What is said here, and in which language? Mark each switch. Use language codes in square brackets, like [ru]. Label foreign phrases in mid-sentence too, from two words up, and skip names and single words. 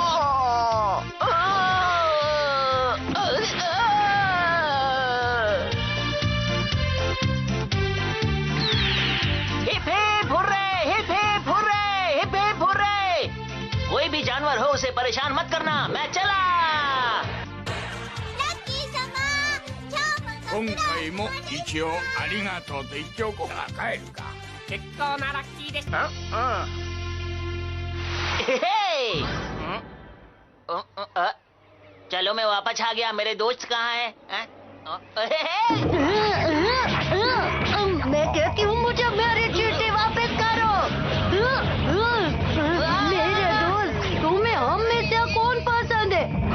[en] hip hip hurray, hip hip hurray, hip hip hurray. [hi] कोई भी जानवर हो उसे परेशान मत करना, मैं चला। [ja] 今回も一応ありがとうと言っておこうか。帰るか。結構なラッキーでした。 [hi] चलो मैं वापस आ गया। मेरे दोस्त कहाँ हैं? मैं कहती हूँ मुझे मेरी चींटी वापस करो। मेरे दोस्त, तुम्हें हम में से कौन पसंद है?